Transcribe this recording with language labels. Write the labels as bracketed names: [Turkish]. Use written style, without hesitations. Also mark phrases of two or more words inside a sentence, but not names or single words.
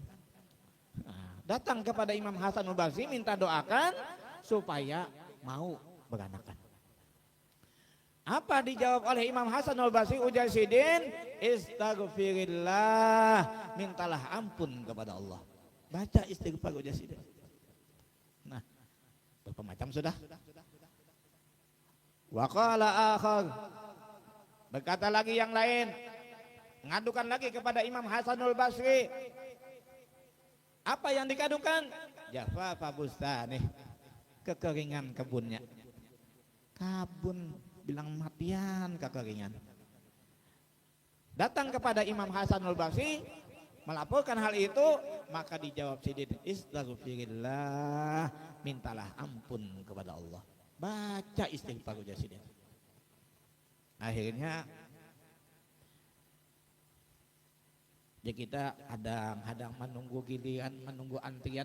[Indonesian] Nah, datang kepada Imam Hasanul Basri minta doakan supaya mau beranakan. Apa dijawab oleh Imam Hasanul Basri? Ujar sidin, istaghfirillah, mintalah ampun kepada Allah. Baca istighfar ujar sidin. Nah, berapa macam sudah? [Arabic] Wa qala akhar, [Indonesian] berkata lagi yang lain, mengadukan lagi kepada Imam Hasanul Basri. Apa yang dikadukan? [Arabic] Jafafa bustani, [Indonesian] kekeringan kebunnya. [Banjar] Kabun bilang matian, kekeringan. [Indonesian] Datang kepada Imam Hasanul Basri melaporkan hal itu, maka dijawab sidin, istaghfirillah, mintalah ampun kepada Allah. Baca istighfar ujar sidin. Akhirnya ya kita kadang-kadang menunggu giliran, menunggu antrian.